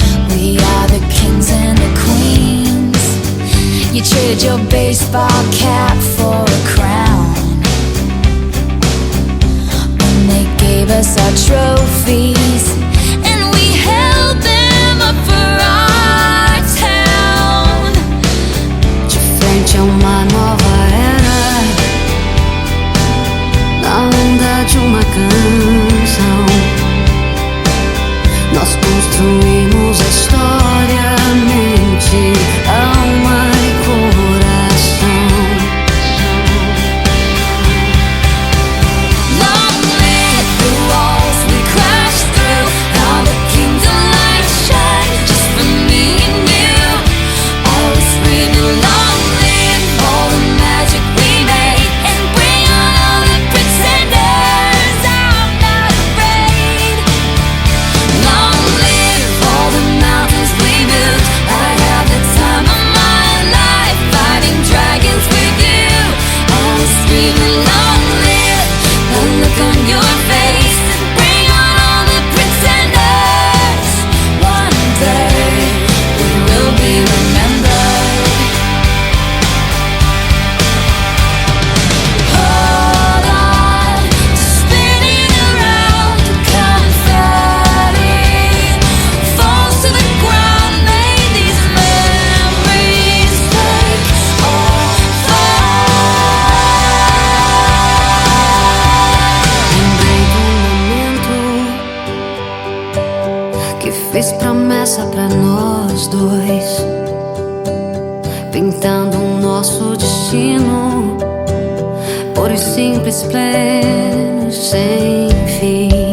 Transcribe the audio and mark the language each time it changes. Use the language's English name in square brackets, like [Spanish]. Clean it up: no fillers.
[English] We are the kings and the queens. You traded your baseball cap for a crown when they gave us our trophies, and we held them up for our town. [Portuguese] De frente a uma nova era, na onda de uma canção, nós construímos a história, mente, alma e coração. [English] Long live the walls we crashed through, all the kingdom lights shine just for me and you. I was screaming, long live all the magic we made, and bring on all the pretenders. I'm not afraid. Long live all the mountains we built. I had the time of my life fighting dragons with you. I was screaming, long live the look on your face, and bring on all the pretenders. One day we will be remembered. Hold on to spinning around, confetti falls to the ground. May these memories take all [Portuguese] Lembrei do momento que fiz promessa pra nós dois, pintando o nosso destino, por os simples planos sem fim.